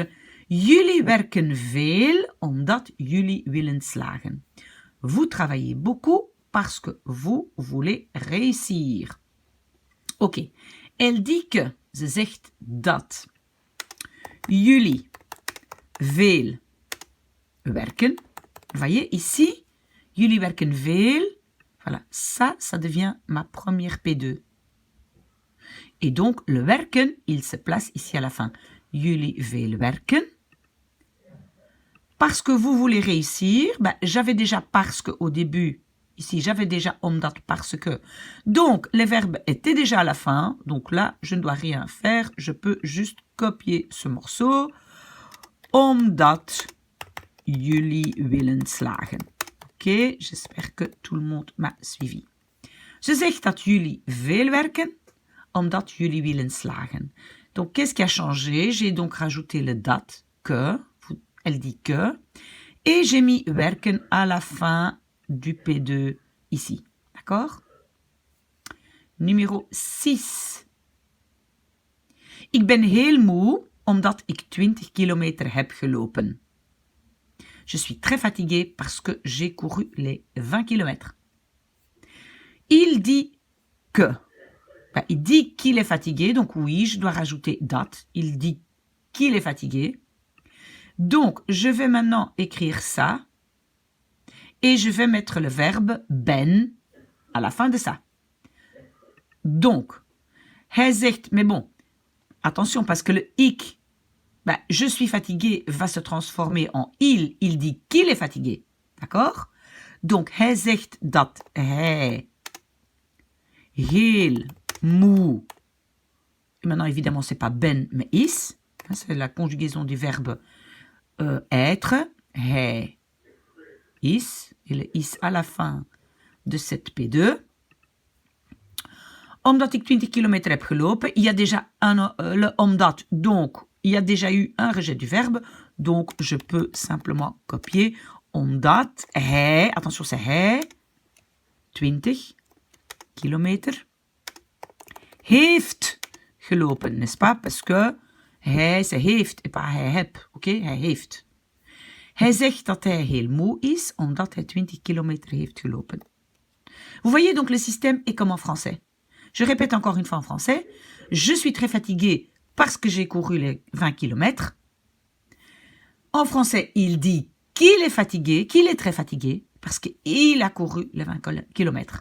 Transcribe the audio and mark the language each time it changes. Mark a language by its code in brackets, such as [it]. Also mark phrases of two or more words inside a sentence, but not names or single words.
[nl] Jullie werken veel omdat jullie willen slagen. [fr] Vous travaillez beaucoup parce que vous voulez réussir. Ok. Elle dit que, [nl] ze zegt dat, jullie veel werken. [fr] Vous voyez ici, [nl] jullie werken veel. [fr] Voilà, ça devient ma première P2. Et donc, le werken, il se place ici à la fin. [nl] Jullie veel werken. [fr] Parce que vous voulez réussir, ben, j'avais déjà parce que au début. Ici, j'avais déjà omdat parce que. Donc, les verbes étaient déjà à la fin. Donc là, je ne dois rien faire. Je peux juste copier ce morceau. [nl] Omdat jullie willen slagen. [fr] Ok, j'espère que tout le monde m'a suivi. [nl] Ze zegt dat jullie veel werken, omdat jullie willen slagen. [fr] Donc, qu'est-ce qui a changé? J'ai donc rajouté le dat, que. Elle dit que. Et j'ai mis werken à la fin du P2 ici. D'accord? Numéro 6. [nl] Ik ben heel moe omdat ik 20 kilometer heb gelopen. [fr] Je suis très fatiguée parce que j'ai couru les 20 kilomètres. Il dit que. Ben, il dit qu'il est fatigué, donc oui, je dois rajouter dat. Il dit qu'il est fatigué. Donc, je vais maintenant écrire ça. Et je vais mettre le verbe ben à la fin de ça. Donc, [nl] hij zegt, [fr] mais bon, attention parce que le [nl] ik, ben, [fr] je suis fatigué va se transformer en il. Il dit qu'il est fatigué. D'accord? Donc, [nl] hij zegt dat hij heel moe. [fr] Et maintenant, évidemment, c'est pas ben, mais is. C'est la conjugaison du verbe être. [nl] Hij is, [fr] et le is à la fin de cette P2. [nl] Omdat ik 20 kilometer heb gelopen, [fr] il y a déjà le omdat, donc il y a déjà eu un rejet du verbe, donc je peux simplement copier [nl] omdat hij, [fr] attention c'est [nl] hij, 20 kilometer, heeft gelopen, [fr] n'est-ce pas? Parce que hij, c'est heeft, et pas [nl] hij heb, [fr] oké? [nl] Hij heeft. Hij zegt dat hij heel moe is, omdat hij 20 kilometer heeft gelopen. [fr] Vous voyez donc le système est comme en français. Je répète encore une fois en français. Je suis très fatigué parce que j'ai couru les 20 kilomètres. En français, il dit qu'il est fatigué, qu'il est très fatigué, parce qu'il a couru les 20 kilomètres.